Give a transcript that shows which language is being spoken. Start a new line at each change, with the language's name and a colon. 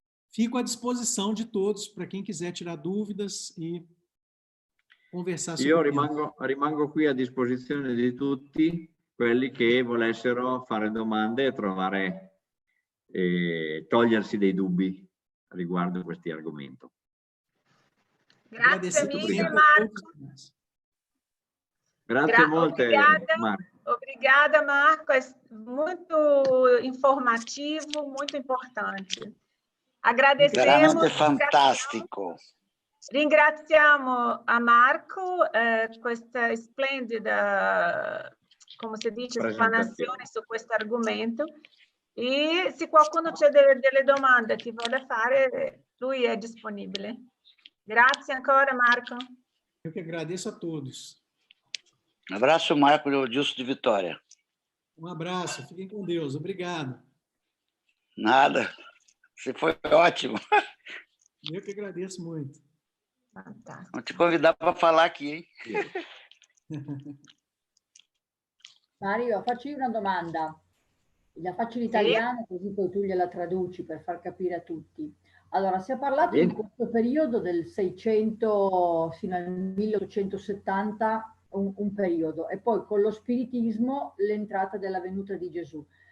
Portuguese: Fico à disposição de todos para quem quiser tirar dúvidas e conversar sobre
Italian: Io
Portuguese: isso.
Italian: rimango qui a disposizione di tutti quelli che volessero fare domande e togliersi dei dubbi riguardo questi argomenti. Grazie mille, Marco. Grazie molte, Marco.
Portuguese: Obrigada, Marco. É muito informativo, muito importante. Agradecemos.
Italian: Veramente fantastico. Ringraziamo a Marco questa splendida, come si dice, esplanazione su questo argomento. E se qualcuno c'è delle domande che vuole fare, lui è disponibile. Grazie ancora, Marco.
Portuguese: Eu que agradeço a todos. Um abraço, Marco Justo de Vitória. Um abraço, fiquem com Deus. Obrigado. Nada. Você foi ótimo. Eu que agradeço muito.
Italian: Fantastico.
Portuguese: Vou te convidar para falar aqui, hein?
Italian: Mario, facci una domanda. La faccio in italiano così poi tu gliela traduci per far capire a tutti. Allora, si è parlato di questo periodo del 600 fino al 1870, un periodo, e poi con lo spiritismo l'entrata della venuta di Gesù.